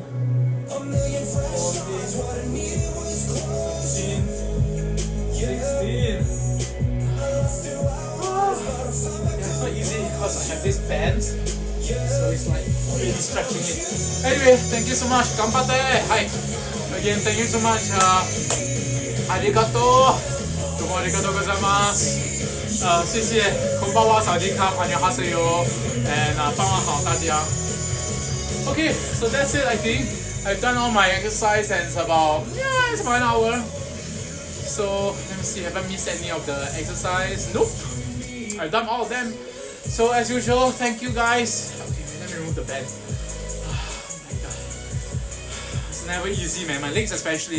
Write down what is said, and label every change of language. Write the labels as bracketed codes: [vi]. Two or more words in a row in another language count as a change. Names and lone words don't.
[en] A million fresh starts, what I needed was closure. 16. I lost 2 hours, but I found back. Yeah, it's not easy because I have this band, so it's like really stretching it. Anyway, thank you so much. Ganbatte. Hi. Again, thank you so much. Arigato. [ja] どうもありがとうございます。谢谢。こんばんは。サワディーカ。안녕하세요。 [zh] 傍晚好，大家。 [en] Okay, so that's it. I think I've done all my exercise and it's about an hour. So let me see, have I missed any of the exercise? Nope. I've done all of them. So as usual, thank you guys. Okay, let me remove the band. Oh my god. It's never easy, man. My legs especially.